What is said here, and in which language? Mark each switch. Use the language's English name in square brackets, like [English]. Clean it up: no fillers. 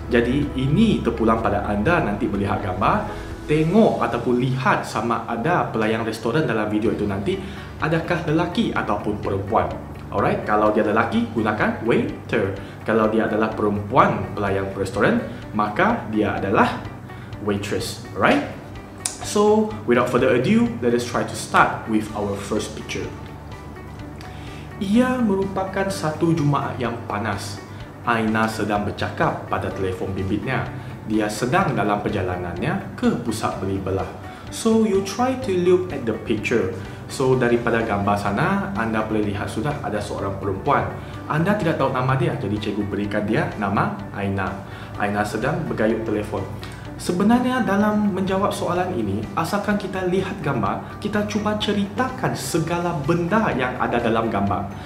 [Malay] Jadi ini terpulang pada anda nanti melihat gambar, tengok ataupun lihat sama ada pelayan restoran dalam video itu nanti adakah lelaki ataupun perempuan. [English] Alright, [Malay] kalau dia lelaki gunakan waiter. Kalau dia adalah perempuan pelayan restoran, maka dia adalah waitress. [English] Alright? So, without further ado, let us try to start with our first picture. [Malay] Ia merupakan satu Jumaat yang panas. Aina sedang bercakap pada telefon bimbitnya. Dia sedang dalam perjalanannya ke pusat beli belah. [English] So, you try to look at the picture. [Malay] So, daripada gambar sana, anda boleh lihat sudah ada seorang perempuan. Anda tidak tahu nama dia, jadi cikgu berikan dia nama Aina. Aina sedang bergayut telefon. Sebenarnya dalam menjawab soalan ini, asalkan kita lihat gambar, kita cuba ceritakan segala benda yang ada dalam gambar.